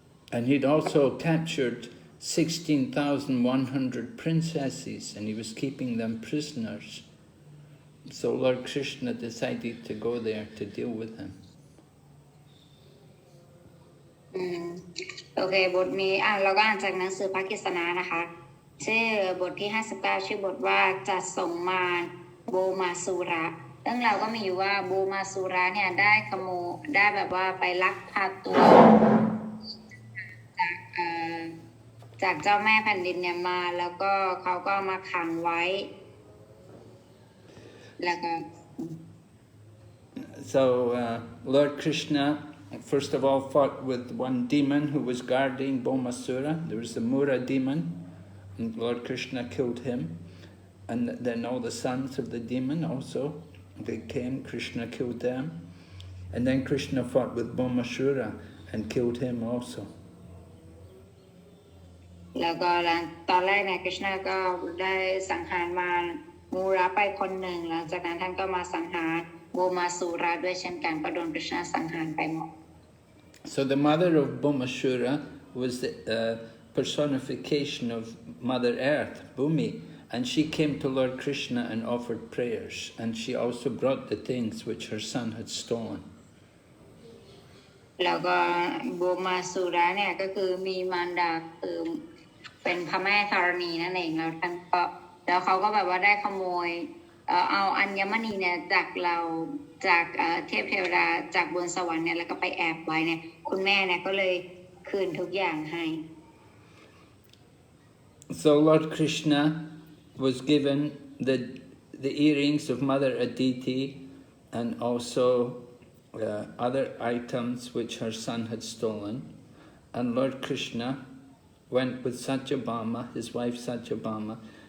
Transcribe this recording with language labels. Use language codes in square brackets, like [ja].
[en] And he'd also captured 16,100 princesses, and he was keeping them prisoners. So Lord Krishna decided to go there to deal with him. [th] โอเคบทนี้เราก็อ่านจากหนังสือพระกฤษณานะคะชื่อบทที่59ชื่อบทว่าจัดส่งมารโบมาสุระเรื่องเราก็มีอยู่ว่าโบมาสุระเนี่ยได้ขโมยได้แบบว่าไปลักพาตัวจากเจ้าแม่แผ่นดินเนี่ยมาแล้วก็เขาก็มาขังไว้แล้วก็ [en] So Lord Krishna first of all fought with one demon who was guarding Bhaumāsura. There was the Mura demon, and Lord Krishna killed him. And then all the sons of the demon also, they came, Krishna killed them. And then Krishna fought with Bhaumāsura and killed him also. [th] แล้วก็ตอนแรกเนี่ยกฤษณะก็ได้สังหารมารมูระไปคนหนึ่งหลังจากนั้นท่านก็มาสังหารโบมาสุระด้วยเช่นกันก็โดนกฤษณะสังหารไปหมด [en] So the mother of Bhaumāsura was the personification of Mother Earth, Bhumi, and she came to Lord Krishna and offered prayers, and she also brought the things which her son had stolen. [th] แล้วก็โบมาสุระเนี่ยก็คือมีมารดาคือเป็นพระแม่ธรณีนั่นเองแล้วท่านก็แล้วเขาก็แบบว่าได้ขโมยเอาอัญมณีเนี่ยจากเราจากเทพเทวดาจากบนสวรรค์เนี่ยแล้วก็ไปแอบไว้เนี่ยคุณแม่เนี่ยก็เลยคืนทุกอย่างให้ [en] So Lord Krishna was given the earrings of Mother Aditi and also other items which her son had stolen, and Lord Krishna went with Satyabhama, his wife Satyabhama.